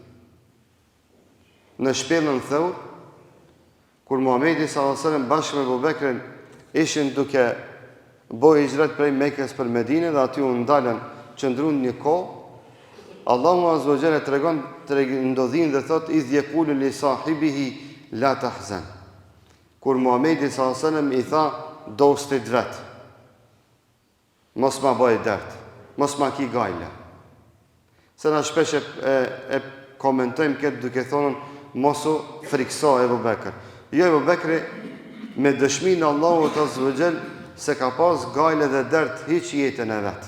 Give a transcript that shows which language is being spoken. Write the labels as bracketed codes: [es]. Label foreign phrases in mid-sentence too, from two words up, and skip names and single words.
[sq] Në shpellën Thawr, kur Muhamedi [ar] صلى الله عليه وسلم [sq] bashkë me Abu Bekrin ishin duke bërë hijret prej Mekës për Medinë dhe aty u ndalën, qëndruan një kohë, Allahu [ar] عز وجل [sq] tregon ndodhin dhe thot [ar] إذ يقول لصاحبه لا تحزن. [sq] Kur Muhamedi [ar] صلى الله عليه وسلم [sq] i tha dostit vet, mos ma bëj dert, mos ma ki gajle. Se na shpesh e komentojmë këtë duke thonë mos u frikso Abu Bekr. Jo, Abu Bekri me dëshminë Allahut [ar] عز وجل [sq] se ka pas gajle dhe dert hiç jetën e vet.